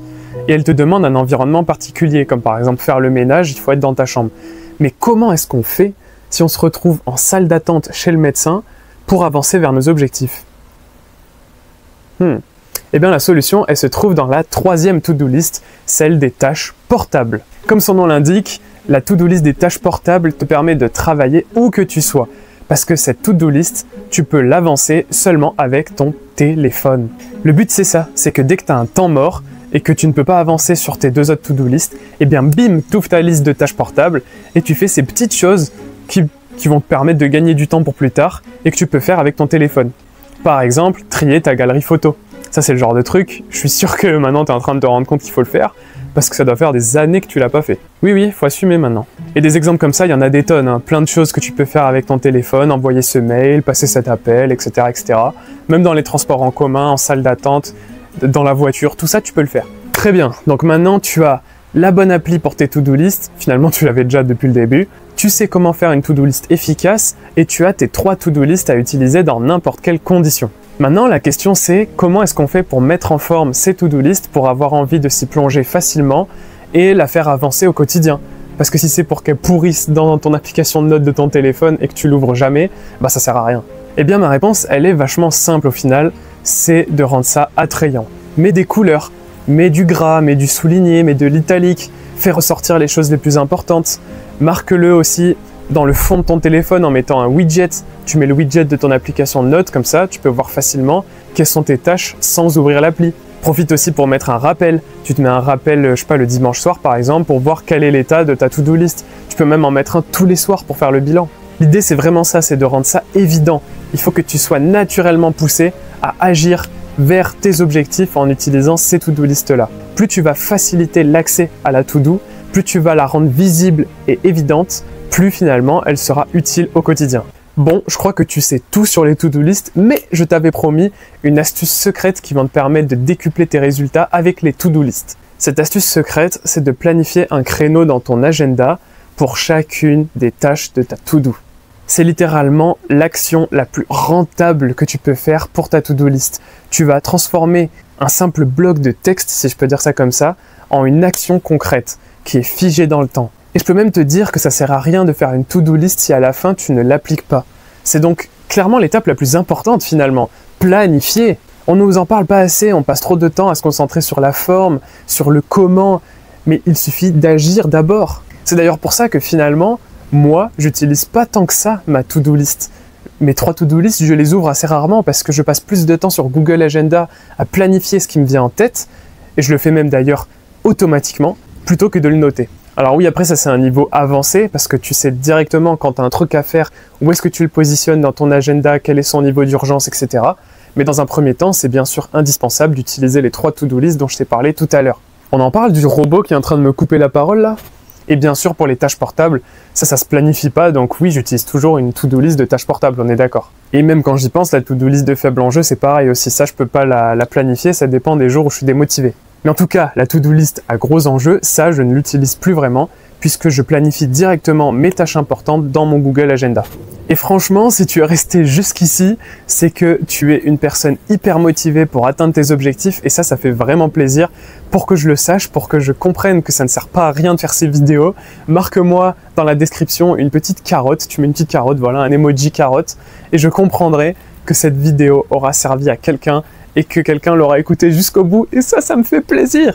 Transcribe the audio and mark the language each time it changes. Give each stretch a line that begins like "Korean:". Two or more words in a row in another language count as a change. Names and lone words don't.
French: Et elles te demandent un environnement particulier, comme par exemple faire le ménage, il faut être dans ta chambre. Mais comment est-ce qu'on fait si on se retrouve en salle d'attente chez le médecin pour avancer vers nos objectifs? Eh bien la solution, elle se trouve dans la troisième
English: to-do list,
French: celle des tâches portables. Comme son nom l'indique, la
English: to-do list
French: des tâches portables te permet de travailler où que tu sois. Parce que cette
English: to-do list,
French: tu peux l'avancer seulement avec ton téléphone. Le but c'est ça, c'est que dès que tu as un temps mort et que tu ne peux pas avancer sur tes deux autres
English: to-do list,
French: eh bien bim, tu ouvres ta liste de tâches portables et tu fais ces petites choses qui vont te permettre de gagner du temps pour plus tard et que tu peux faire avec ton téléphone. Par exemple, trier ta galerie photo. Ça c'est le genre de truc, je suis sûr que maintenant tu es en train de te rendre compte qu'il faut le faire, parce que ça doit faire des années que tu l'as pas fait. Oui, il faut assumer maintenant. Et des exemples comme ça, il y en a des tonnes, hein. Plein de choses que tu peux faire avec ton téléphone, envoyer ce mail, passer cet appel, etc., etc. Même dans les transports en commun, en salle d'attente, dans la voiture, tout ça tu peux le faire. Très bien, donc maintenant tu as la bonne appli pour tes
English: to-do list,
French: finalement tu l'avais déjà depuis le début, tu sais comment faire une
English: to-do list
French: efficace et tu as tes 3
English: to-do list
French: à utiliser dans n'importe quelle condition. Maintenant, la question c'est comment est-ce qu'on fait pour mettre en forme ces
English: to-do list
French: pour avoir envie de s'y plonger facilement et la faire avancer au quotidien. Parce que si c'est pour qu'elle pourrisse dans ton application de notes de ton téléphone et que tu l'ouvres jamais, bah ça sert à rien. Eh bien ma réponse, elle est vachement simple au final, c'est de rendre ça attrayant. Mets des couleurs, mets du gras, mets du souligné, mets de l'italique, fais ressortir les choses les plus importantes, marque-le aussi dans le fond de ton téléphone en mettant un widget. Tu mets le widget de ton application de notes, comme ça tu peux voir facilement quelles sont tes tâches sans ouvrir l'appli. Profite aussi pour mettre un rappel. Tu te mets un rappel, je sais pas, le dimanche soir par exemple, pour voir quel est l'état de ta
English: to-do list.
French: Tu peux même en mettre un tous les soirs pour faire le bilan. L'idée c'est vraiment ça, c'est de rendre ça évident. Il faut que tu sois naturellement poussé à agir vers tes objectifs en utilisant ces
English: to-do list
French: là. Plus tu vas faciliter l'accès à la to-do, plus tu vas la rendre visible et évidente, plus finalement elle sera utile au quotidien. Bon, je crois que tu sais tout sur les
English: to-do list,
French: mais je t'avais promis une astuce secrète qui va te permettre de décupler tes résultats avec les
English: to-do list.
French: Cette astuce secrète, c'est de planifier un créneau dans ton agenda pour chacune des tâches de ta to-do. C'est littéralement l'action la plus rentable que tu peux faire pour ta
English: to-do list.
French: Tu vas transformer un simple bloc de texte, si je peux dire ça comme ça, en une action concrète qui est figée dans le temps. Et je peux même te dire que ça sert à rien de faire une
English: to-do list
French: si à la fin tu ne l'appliques pas. C'est donc clairement l'étape la plus importante finalement. Planifier. On ne nous en parle pas assez, on passe trop de temps à se concentrer sur la forme, sur le comment, mais il suffit d'agir d'abord. C'est d'ailleurs pour ça que finalement, moi, j'utilise pas tant que ça ma
English: to-do list.
French: Mes 3
English: to-do list,
French: je les ouvre assez rarement parce que je passe plus de temps sur Google Agenda à planifier ce qui me vient en tête, et je le fais même d'ailleurs automatiquement, plutôt que de le noter. Alors oui, après ça c'est un niveau avancé parce que tu sais directement quand tu as un truc à faire, où est-ce que tu le positionnes dans ton agenda, quel est son niveau d'urgence, etc. Mais dans un premier temps, c'est bien sûr indispensable d'utiliser les 3
English: to-do list
French: dont je t'ai parlé tout à l'heure. On en parle du robot qui est en train de me couper la parole là ? Et bien sûr pour les tâches portables, ça se planifie pas, donc oui j'utilise toujours une
English: to-do list
French: de tâches portables, on est d'accord. Et même quand j'y pense, la
English: to-do list
French: de faible enjeu c'est pareil aussi, ça je peux pas la planifier, ça dépend des jours où je suis démotivé. Mais en tout cas, la
English: to-do list
French: à gros enjeux, ça je ne l'utilise plus vraiment puisque je planifie directement mes tâches importantes dans mon Google Agenda. Et franchement, si tu es resté jusqu'ici, c'est que tu es une personne hyper motivée pour atteindre tes objectifs et ça fait vraiment plaisir. Pour que je le sache, pour que je comprenne que ça ne sert pas à rien de faire ces vidéos, marque-moi dans la description une petite carotte, tu mets une petite carotte, voilà, un emoji carotte, et je comprendrai que cette vidéo aura servi à quelqu'un et que quelqu'un l'aura écouté jusqu'au bout, et ça me fait plaisir.